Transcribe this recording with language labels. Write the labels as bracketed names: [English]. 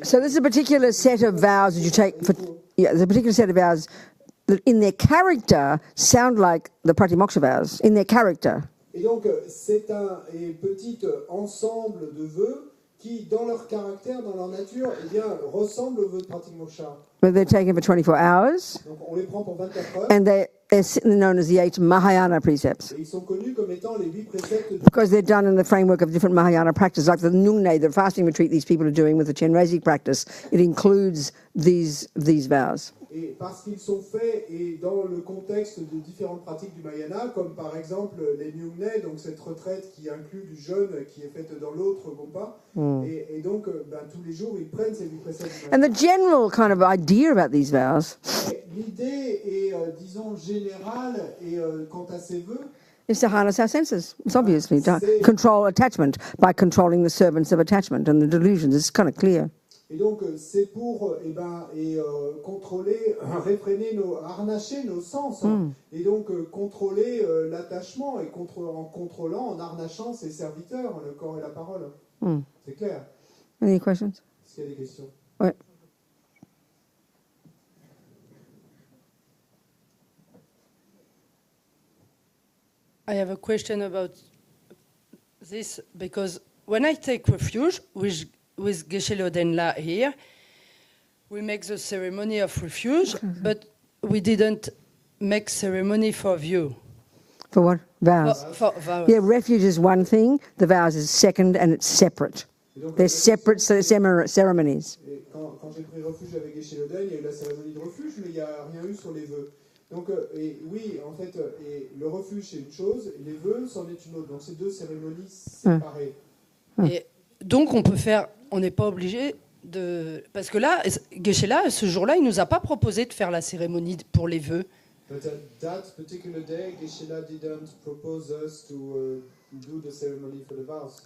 [English] So there's a particular set of vows that you take for, there's a particular set of vows that in their character sound like the Pratimoksha vows, in their character. [French] Et donc c'est un petit ensemble de vœux qui, dans leur caractère, dans leur nature, eh bien, ressemblent aux vœux de Pratimoksha. [English] But they're taken for 24 hours. [French] Donc on les prend pour 24 heures. [English] And they're known as the 8 Mahayana precepts. [French] Et ils sont connus comme étant les 8 préceptes. [English] Because they're done in the framework of different Mahayana practices, like the Nungne, the fasting retreat these people are doing with the Chenrezig practice. It includes these vows. [French] Et parce qu'ils sont faits et dans le contexte de différentes pratiques du Mahayana, comme par exemple les Nyungne, donc cette retraite qui inclut du jeûne qui est faite dans l'autre Gompa. Et donc tous les jours ils prennent ces 8 préceptes du [English] And [French] Mahayana. [English] the general kind of idea about these vows [French] L'idée est, disons, générale et quant à ces vœux, [English] is to harness our senses. It's obviously to control attachment by controlling the servants of attachment and the delusions. It's kind of clear. [French] et donc c'est pour contrôler, réfréner, harnacher nos sens, et donc contrôler l'attachement, et en contrôlant, en harnachant ses serviteurs, le corps et la parole. C'est clair. [English] Any questions? [French] Est-ce qu'il y a des questions? Ouais. [English] I have a question about this, because when I take refuge with Geshe Lodenla here, we make the ceremony of refuge, but we didn't make ceremony for view. For what? Vows. For vows. Yeah, refuge is one thing, the vows is second, and it's separate. They're separate ceremonies. [French] Et quand j'ai pris refuge avec Geshe Loden, il y a eu la cérémonie de refuge, mais il n'y a rien eu sur les vœux. Donc, oui, en fait, le refuge c'est une chose, et les vœux c'en est une autre. Donc, c'est 2 cérémonies séparées. Et donc, on n'est pas obligé de... Parce que là, Geshe-la, ce jour-là, il ne nous a pas proposé de faire la cérémonie pour les vœux. [English] But that particular day, Geshe-la didn't propose us to do the ceremony for the vows.